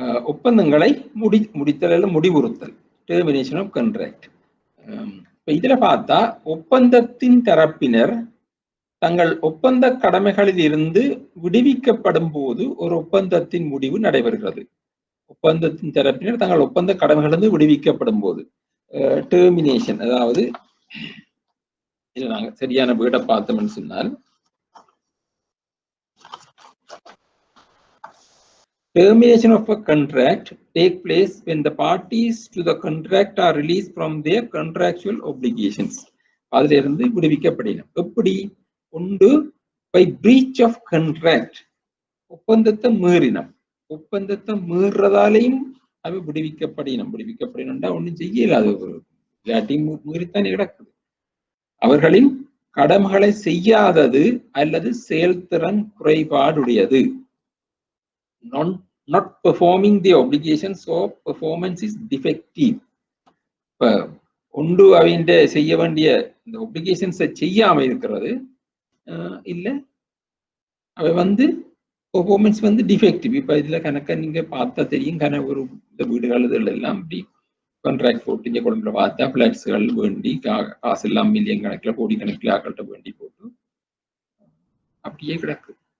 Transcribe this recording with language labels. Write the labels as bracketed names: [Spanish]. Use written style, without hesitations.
[Tamil] ஒப்பந்தங்களை முடித்தல் முடிவுறுத்தல், termination of contract. இதுல பார்த்தா ஒப்பந்தத்தின் தரப்பினர் தங்கள் ஒப்பந்த கடமைகளில் இருந்து விடுவிக்கப்படும் போது ஒரு ஒப்பந்தத்தின் முடிவு நடைபெறுகிறது. ஒப்பந்தத்தின் தரப்பினர் தங்கள் ஒப்பந்த கடமைகளிலிருந்து விடுவிக்கப்படும் போது டெர்மினேஷன், அதாவது இதில் நாங்கள் சரியான வீடை பார்த்தோம்னு சொன்னால் [English] termination of a contract take place when the parties to the contract are released from their contractual obligations. [Tamil] அதுல இருந்து விடுவிக்கப்படணும். எப்படி? ஒன்று [English] by breach of contract, [Tamil] ஒப்பந்தத்தை மீறினம். ஒப்பந்தத்தை மீறதாலையும் அவை விடுவிக்கப்படணும்டா ஒன்றும் செய்யலாது, இல்லாட்டியும் மீறித்தான் கிடக்குது. அவர்களின் கடமைகளை செய்யாதது அல்லது செயல்திறன் குறைபாடுடையது. [English] not performing the obligations, so performance is defective. [Tamil] ஒன்று அவங்க செய்ய வேண்டிய இந்த ஒப்ளிகேஷன்ஸை செய்யாம இருக்கிறது இல்ல அவை வந்து பெர்ஃபார்மன்ஸ் வந்து டிஃபெக்டிவ். இப்ப இதுல கணக்க நீங்க பார்த்தா தெரியும், ஒரு இந்த வீடுகள் இதுல எல்லாம் அப்படி கான்ட்ராக்ட் போட்டு இங்க கொண்டு பார்த்தா பிளாட்ஸ்கள் வேண்டி காசு எல்லாம் மில்லியன் கணக்குல கோடி கணக்குல ஆக்கள்கிட்ட வேண்டி போட்டு அப்படியே கிடக்கு.